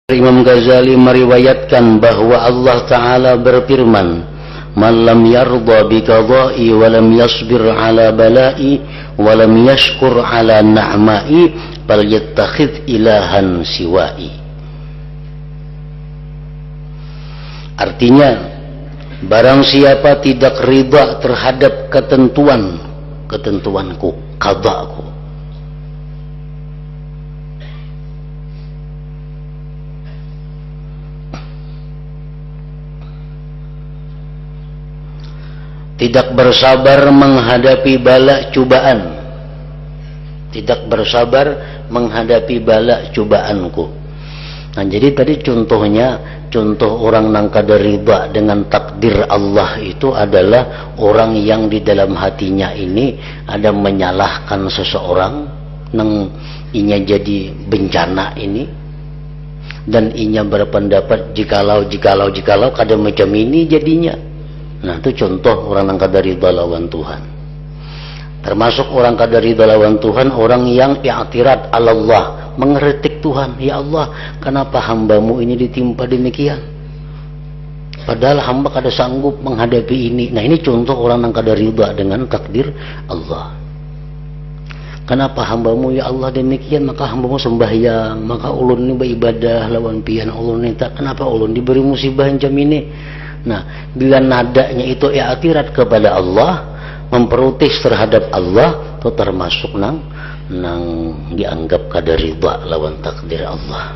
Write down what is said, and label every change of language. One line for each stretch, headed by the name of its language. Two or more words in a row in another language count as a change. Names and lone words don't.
Indonesian: Imam Ghazali meriwayatkan bahwa Allah Ta'ala berfirman,
Arabic: "من لم يرض بقضائي ولم يصبر على بلائي ولم يشكر على نعمائي فليتخذ إلها سوائي."
Indonesian: Artinya, barang siapa tidak ridha terhadap ketentuanku, qada'ku, tidak bersabar menghadapi bala cobaan, tidak bersabar menghadapi bala cobaanku. Nah, jadi tadi contoh orang nang kada ridha dengan takdir Allah itu adalah orang yang di dalam hatinya ini ada menyalahkan seseorang nang inya jadi bencana ini, dan inya berpendapat jikalau kada macam ini jadinya. Nah, itu contoh orang yang kada ridha lawan Tuhan. Termasuk orang kada ridha lawan Tuhan, orang yang i'tirad Allah, mengkritik Tuhan. Ya Allah, kenapa hambamu ini ditimpa demikian? Padahal hamba kada sanggup menghadapi ini. Nah, ini contoh orang yang kada ridha dengan takdir Allah. Kenapa hambamu ya Allah demikian? Maka hambamu sembahyang, maka ulun ini beribadah lawan pian ulun ini. Kenapa ulun diberi musibah macam ini? Nah, bila nadanya itu i'tirad kepada Allah, memprotes terhadap Allah, itu termasuk nang dianggap kada ridha lawan takdir Allah.